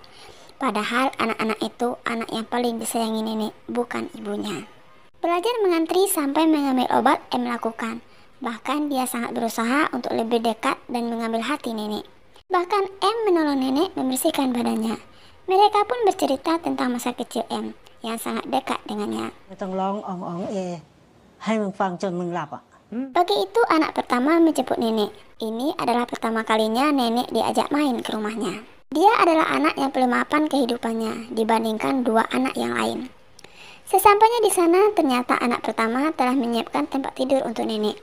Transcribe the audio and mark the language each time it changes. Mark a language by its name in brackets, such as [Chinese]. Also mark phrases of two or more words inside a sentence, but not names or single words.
[Indonesian] Padahal anak-anak itu anak yang paling disayangi nenek, bukan ibunya. Belajar mengantri sampai mengambil obat M lakukan. Bahkan dia sangat berusaha untuk lebih dekat dan mengambil hati nenek. Bahkan M menolong nenek membersihkan badannya. Mereka pun bercerita tentang masa kecil M yang sangat dekat dengannya. [Thai] ไม่ต้องร้องอ๋องอ๋องเอให้มึงฟังจนมึงหลับอ่ะ [Indonesian] Pagi itu anak pertama menjemput nenek. Ini adalah pertama kalinya nenek diajak main ke rumahnya. Dia adalah anak yang paling mapan kehidupannya dibandingkan dua anak yang lain. Sesampainya di sana, ternyata anak pertama telah menyiapkan tempat tidur untuk nenek.